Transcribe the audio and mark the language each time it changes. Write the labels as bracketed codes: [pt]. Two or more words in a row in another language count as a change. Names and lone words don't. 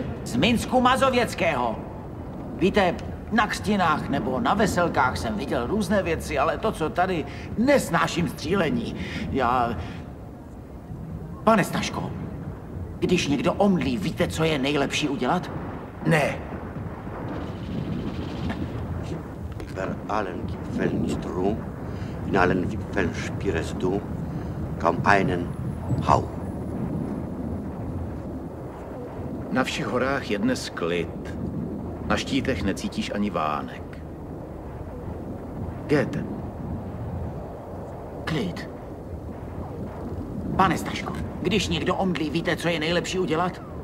[cs] Z Minsku Mazověckého. Víte, na křtinách nebo na veselkách jsem viděl různé věci, ale to, co tady, nesnáším střílení. Pane Staško, když někdo omdlí, víte, co je nejlepší udělat? Ne. [de] Über allen Gipfeln ist Ruhm, in allen Wipfeln spürest du kaum einen Hauch. [cs] Na všech horách je dnes klid. Na štítech necítíš ani vánek. Goethe. Klid. Pane Staško, když někdo omdlí, víte, co je nejlepší udělat?